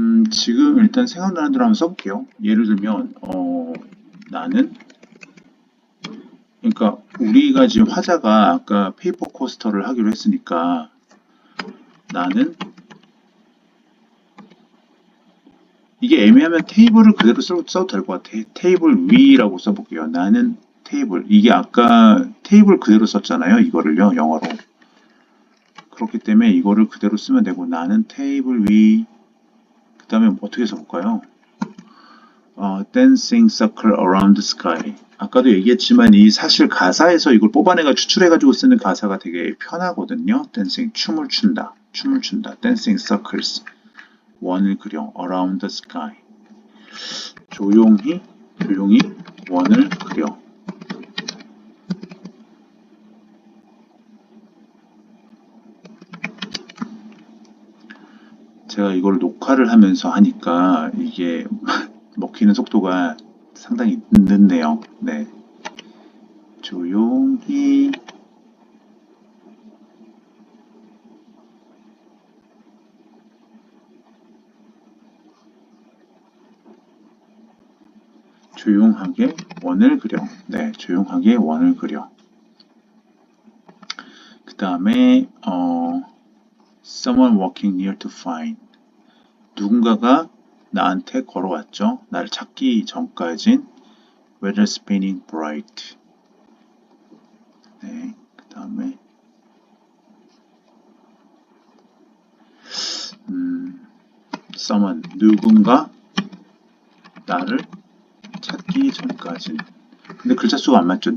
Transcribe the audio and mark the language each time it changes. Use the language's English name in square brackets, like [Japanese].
[Korean] 지금 일단 생각나는 대로 한번 써볼게요. 예를 들면 나는, 그러니까 우리가 지금 화자가 아까 페이퍼 코스터를 하기로 했으니까 나는, 이게 애매하면 테이블을 그대로 써도 될 것 같아. 테이블 위라고 써볼게요. 나는 테이블. 이게 아까 테이블 그대로 썼잖아요. 이거를요, 영어로. 그렇기 때문에 이거를 그대로 쓰면 되고, 나는 테이블 위. 그 다음에 어떻게 써볼까요? [English] Dancing circle around the sky. [Korean] 아까도 얘기했지만 이 사실 가사에서 이걸 뽑아내가 추출해가지고 쓰는 가사가 되게 편하거든요. [English] Dancing, [Korean] 춤을 춘다. 춤을 춘다. [English] Dancing circles. [Korean] 원을 그려. [English] Around the sky. [Korean] 조용히 원을 그려. 제가 이걸 녹화를 하면서 하니까 이게 먹히는 속도가 상당히 늦네요. 네. 조용히 조용하게 원을 그려. 네, 조용하게 원을 그려. 그 다음에 [English] someone walking near to find. [Korean] 누군가가 나한테 걸어왔죠. 나를 찾기 전까진 [English] weather spinning bright. [Korean] 네, 그 다음에 someone 누군가 나를 찾기 전까진. 근데 글자 수가 안 맞죠.